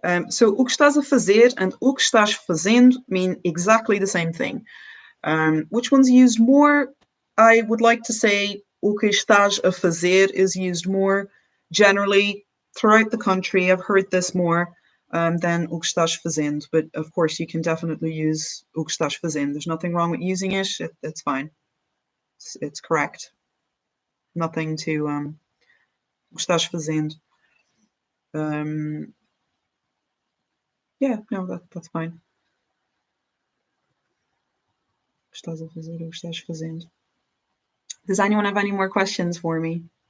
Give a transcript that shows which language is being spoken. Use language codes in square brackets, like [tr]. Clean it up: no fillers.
[en] So [pt] o que estás a fazer [en] and [pt] o que estás fazendo [en] mean exactly the same thing. Which one's used more? I would like to say [pt] o que estás a fazer [en] is used more generally throughout the country. I've heard this more than [pt] o que estás fazendo. [en] But of course, you can definitely use o que estás fazendo. There's nothing wrong with using it. It's fine. It's correct. Nothing to [pt] o que estás fazendo. [en] Yeah, no, that's fine. [pt] O que estás a fazer, o que estás fazendo. [en] Does anyone have any more questions for me?